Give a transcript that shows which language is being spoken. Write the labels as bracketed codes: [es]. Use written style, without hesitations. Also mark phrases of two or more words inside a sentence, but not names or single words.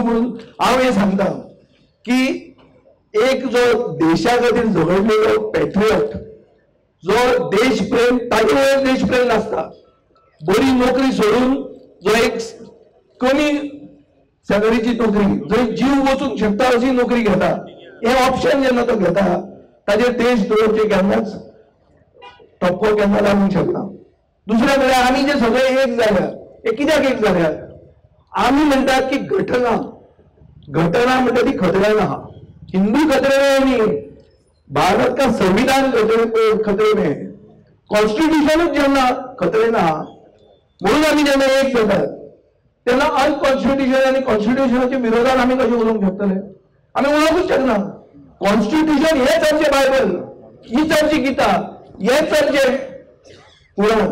[kok] म्हणून हांव हें सांगता की एक जो देशा खातीर झगडलेलो पॅट्रियट, जो देशप्रेम, ताजे वयर देशप्रेम नासता, बरी नोकरी सोडून जो एक कमी सॅलरीची नोकरी, जंय जीव वचूंक शकता अशी नोकरी घेता, हे ऑप्शन जेन्ना तो घेता ताजेर देशद्रोहाचे केन्नाच ठपको केन्ना लागूंक शकना. दुसरे म्हळ्यार आमी जे सगळे एक जाल्यात, हे कित्याक एक जाल्यात? आमी म्हणटात की घटना म्हणटा ती खतरे ना. [hi] हिंदू खतरे में न्ही, भारत का संविधान खतरे में, [kok] कॉन्स्टिट्यूशनच जेन्ना खतरे ना, म्हणून आमी जेन्ना एक जातात तेन्ना अनकॉन्स्टिट्यूशन आनी कॉन्स्टिट्यूशनाच्या विरोधात आमी कशें उलोवंक शकतले? आमी उलोवंकूच शकना. कॉन्स्टिट्यूशन हेच आमचें बायबल, हीच आमची गीता, हेच आमचें पुराण.